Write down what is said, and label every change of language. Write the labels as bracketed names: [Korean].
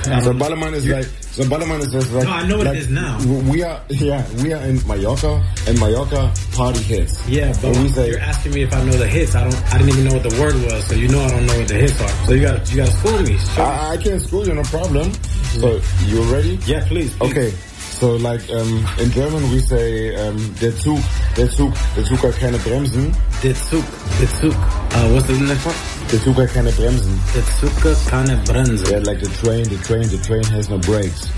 [English] So Ballermann is just like, no, I know what like, it is now. We are in Mallorca, and Mallorca party hits. Yeah, but we say, you're asking me if I know the hits. I didn't even know what the word was, so you know I don't know what the hits are. So you gotta school me. I can school you, no problem. So you ready? Yeah, please. Okay. So like in German we say [German] der Zug hat keine Bremsen. Der Zug. [English] What's the next one? [German] Der Zug hat keine Bremsen. Der Zug hat keine Bremsen. [English] Yeah, like the train has no brakes.